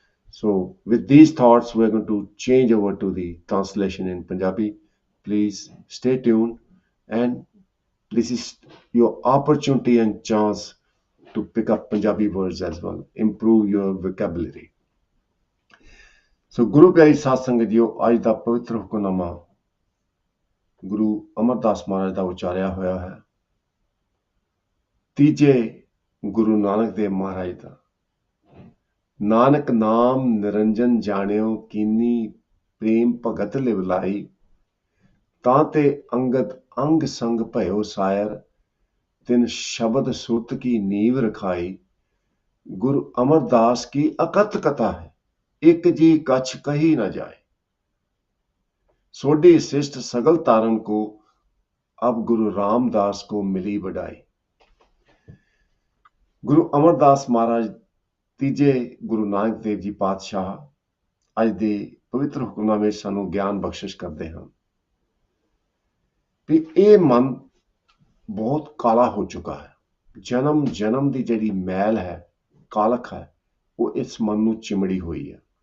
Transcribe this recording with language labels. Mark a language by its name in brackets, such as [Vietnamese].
[English] So with these thoughts, we're going to change over to the translation in Punjabi. Please stay tuned, and this is your opportunity and chance to pick up Punjabi words as well, improve your vocabulary. [Punjabi] So Guru Pyari Sath Sangat Jiyo, ਅੱਜ ਦਾ ਪਵਿੱਤਰ ਹੁਕਮਨਾਮਾ ਗੁਰੂ ਅਮਰਦਾਸ ਮਹਾਰਾਜ ਦਾ ਉਚਾਰਿਆ ਹੋਇਆ ਹੈ ਤੀਜੇ ਗੁਰੂ ਨਾਨਕ ਦੇਵ ਮਹਾਰਾਜ ਦਾ। ਨਾਨਕ ਨਾਮ ਨਿਰੰਜਨ ਜਾਣਿਓ ਕੀਨੀ ਪ੍ਰੇਮ ਭਗਤ ਲਿਵ ਲਾਈ ਤਾਂ ਤੇ ਅੰਗਦ ਅੰਗ ਸੰਗ ਭਇਓ ਸਾਇਰ ਤਿਨ ਸ਼ਬਦ ਸੁਰਤ ਕੀ ਨੀਵ ਰਖਾਈ। गुरु अमरदास की अकथ कथा है, एक जी कछ कही न जाए। सोडी शिष्ट सगल तारन को अब गुरु रामदास को मिली बधाई। गुरु अमरदास महाराज तीजे गुरु नानक देव जी पातशाह ਅੱਜ ਦੇ ਪਵਿੱਤਰ ਹੁਕਮਨਾਮੇ ਵਿੱਚ ਸਾਨੂੰ ਗਿਆਨ ਬਖਸ਼ਿਸ਼ ਕਰਦੇ ਹਨ ਵੀ ਇਹ ਮਨ ਬਹੁਤ ਕਾਲਾ ਹੋ ਚੁੱਕਾ ਹੈ। ਜਨਮ ਜਨਮ ਦੀ ਜਿਹੜੀ ਮੈਲ ਹੈ, ਕਾਲਖ ਹੈ, ਉਹ ਇਸ ਮਨ ਨੂੰ ਚਿਮੜੀ ਹੋਈ ਹੈ।